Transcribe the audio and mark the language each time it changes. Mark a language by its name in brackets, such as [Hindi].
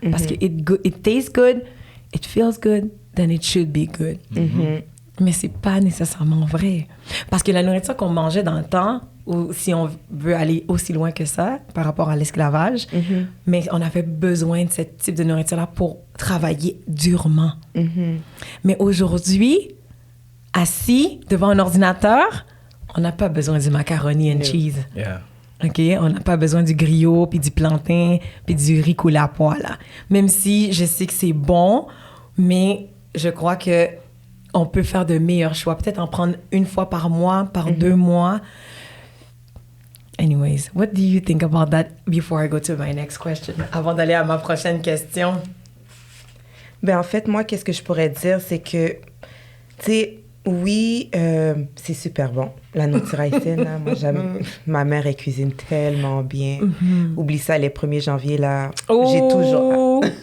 [French] Parce que [English] it tastes good, it feels good, then it should be good. [French] Mais c'est pas nécessairement vrai. Parce que la nourriture qu'on mangeait dans le temps, ou si on veut aller aussi loin que ça par rapport à l'esclavage, mais on avait besoin de ce type de nourriture-là pour travailler durement. Mais aujourd'hui, assis devant un ordinateur, on n'a pas besoin du macaroni and cheese. Yeah. OK? On n'a pas besoin du griot, puis du plantain, puis du riz coulé à pois, là. Même si je sais que c'est bon, mais je crois que on peut faire de meilleurs choix. Peut-être en prendre une fois par mois, par 2 mois. [English] Anyways, what do you think about that before I go to my next question? [French] Avant d'aller à ma prochaine question. Ben en fait, moi, qu'est-ce que je pourrais dire, c'est que, tu sais, oui, c'est super bon. La nourriture haïtienne, là, moi, j'aime... Ma mère, elle cuisine tellement bien. Oublie ça, les 1er janvier, là, j'ai toujours...